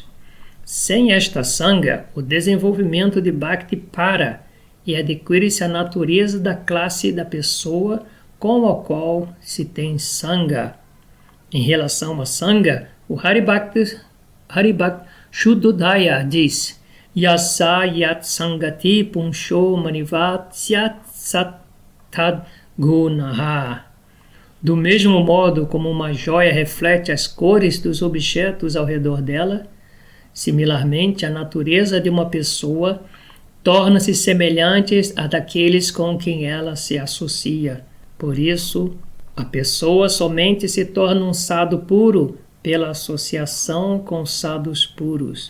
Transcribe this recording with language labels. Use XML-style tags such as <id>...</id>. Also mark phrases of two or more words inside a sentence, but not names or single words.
<pt>Sem esta sanga, o desenvolvimento de bhakti para e adquire-se a natureza da classe da pessoa com a qual se tem sanga. Em relação a sanga, o Haribhakti Shuddhodaya diz:</pt> <sa>यस्य यत् सङ्गतिः पुंसो मणिवत् स्यात् स तद्गुणः.</sa> <pt>Do mesmo modo como uma joia reflete as cores dos objetos ao redor dela, similarmente a natureza de uma pessoa tornam-se semelhantes a daqueles com quem ela se associa. Por isso, a pessoa somente se torna um sadhu puro pela associação com sadhus puros.</pt>